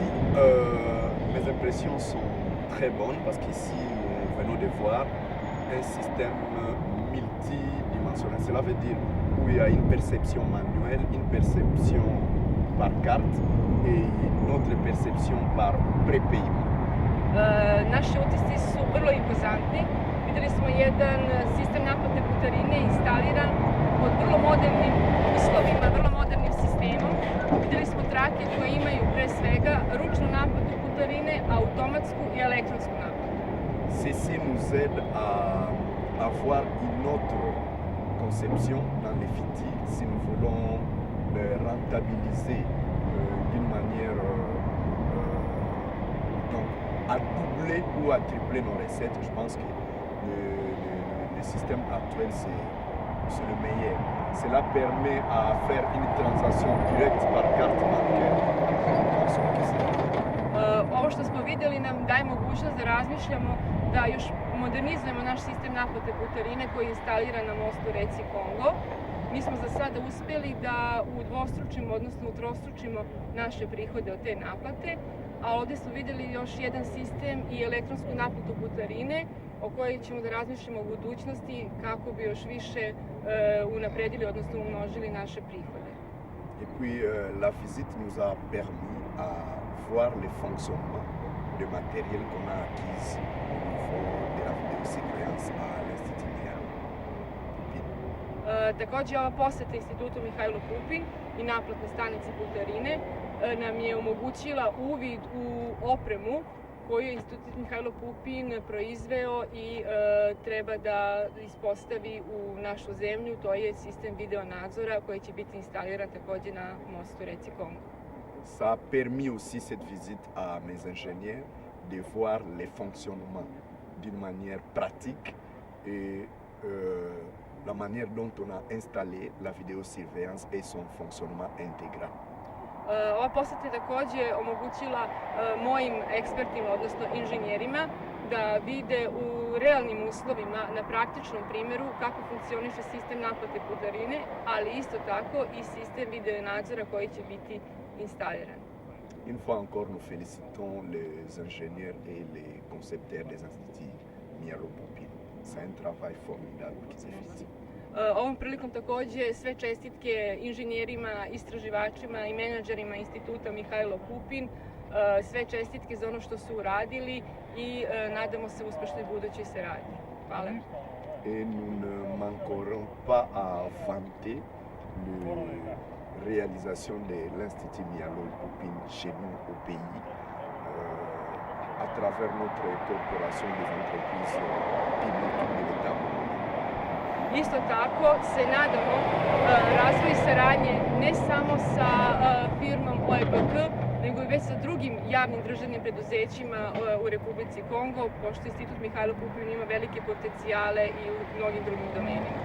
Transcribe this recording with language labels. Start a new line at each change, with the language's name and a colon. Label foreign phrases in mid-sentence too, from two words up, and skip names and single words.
French: Mes impressions sont très bonnes parce qu'ici, nous venons de voir un système multidimensionnel. Cela veut dire où il y a une perception manuelle, une perception par carte et une autre perception par prepayment.
Serbian: Naši utisci su vrlo impozantni. Videli smo jedan sistem naplate putarine instaliran pod vrlo modernim uslovima, vrlo modernim sistemom. Videli smo trake koje imaju pre svega ručnu naplatu putarine, automatsku i elektronsku naplatu.
French: Ceci nous aide à avoir une autre conception dans les FITI si nous voulons rentabiliser d'une manière donc à doubler ou à tripler nos recettes. Je pense que le système actuel c'est le meilleur. Cela permet à faire une transaction directe par carte bancaire.
Serbian: Ovo što smo vidjeli nam daje mogućnost da razmišljamo da još modernizujemo naš sistem naplate putarine koji je instaliran na mostu reci Kongo. Mi smo za sada uspjeli da udvostručimo, odnosno utrostručimo naše prihode od te naplate, a ovdje smo vidjeli još jedan sistem i elektronsku naplatu putarine o kojoj ćemo da razmišljamo u budućnosti kako bi još više unapredili, odnosno umnožili naše prihode.
French: Et puis la visite nous a permis à voir les fonctionnements de matériel qu'on a acquis au niveau de la vidéosurveillance à l'Institut Merleau-Poupin.
Serbian: Također ova poseta Institutu Mihajlo Pupin i naplatne stanice putarine nam je omogućila uvid u opremu koju je Institut Mihajlo Pupin proizveo i treba da ispostavi u našu zemlju. To je sistem video nadzora koji će biti instaliran također na mostu reci Kongo.
French: Ça a permis aussi cette visite à mes ingénieurs de voir les fonctionnements d'une manière pratique et la manière dont on a installé la vidéosurveillance et son fonctionnement intégral.
Serbian: Ova poseta je također omogućila mojim ekspertima, odnosno inženjerima, da vide u realnim uslovima, na praktičnom primjeru, kako funkcioniše sistem naplate putarine, ali isto tako i sistem video nadzora koji će biti instaliran.
French: Une fois encore, nous félicitons les ingénieurs et les concepteurs des instituts Merleau-Poupin. C'est un travail formidable qu'ils effectuent.
Serbian: Ovom prilikom također sve čestitke inženjerima, istraživačima i menadžerima Instituta Mihajlo Pupin, sve čestitke za ono što su uradili i nadamo se uspešnoj budućoj saradnji. Hvala.
French: Et nous ne manquerons pas à vanter la réalisation de l'Institut Merleau-Poupin chez nous au pays à travers notre corporation des entreprises publiques de l'État.
Serbian: Isto tako se nadamo razvoju saradnje ne samo sa firmom OEBK, nego i već sa drugim javnim državnim preduzećima u Republici Kongo, pošto Institut Mihajlo Pupin ima velike potencijale i u mnogim drugim domenima.